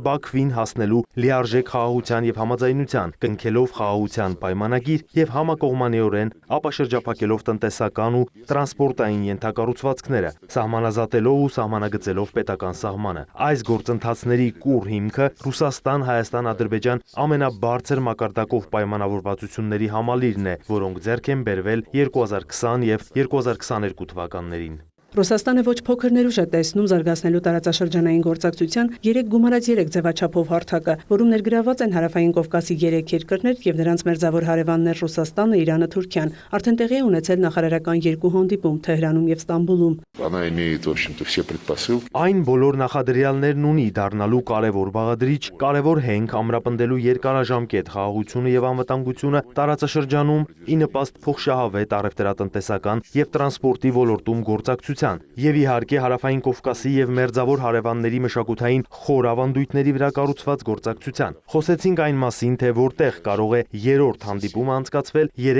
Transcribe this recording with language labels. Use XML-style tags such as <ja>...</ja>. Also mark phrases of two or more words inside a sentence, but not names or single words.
<hy>Բաքվին հասնելու լիարժեք խաղաղության եւ համաձայնության, կնքելով խաղաղության պայմանագիր եւ համակողմանիորեն ապաշրջափակելով տնտեսական ու տրանսպորտային ենթակառուցվածքները, սահմանազատելով ու սահմանագծելով պետական սահմանը։ Այս գործընթացների կուռ հիմքը Ռուսաստան-Հայաստան-Ադրբեջան ամենաբարձր մակարդակով պայմանավորվածությունների համալիրն է, որոնք ձեռք են բերվել 2020 եւ 2022 թվականներին։ Ռուսաստանը ոչ փոքր ներուժ է տեսնում զարգացնելու տարածաշրջանային գործակցության 3+3 ձևաչափով հարթակը, որում ներգրավված են Հարավային Կովկասի 3 երկրներ եւ նրանց մերձավոր հարևաններ Ռուսաստանը, Իրանը, Թուրքիան։ Արդեն տեղի է ունեցել նախարարական 2 հանդիպում Թեհրանում եւ Ստամբուլում։</hy> <ru>Она имеет, в общем-то, все предпосылки.</ru> <hy>Այն բոլոր նախադրյալներն ունի դառնալու կարևոր բաղադրիչ, կարևոր հենք ամրապնդելու երկարաժամկետ խաղաղությունը եւ անվտանգությունը տարածաշրջանում ի նպաստ փոխշահավետ առևտրատնտեսական եւ տրանսպորտի ոլորտում գործակցության եւ իհարկե Հարավային Կովկասի եւ մերձավոր հարևանների մշակութային խոր ավանդույթների վրա կառուցված գործակցության։ Խոսեցինք այն մասին, թե որտեղ կարող է երրորդ հանդիպումը անցկացվել</hy>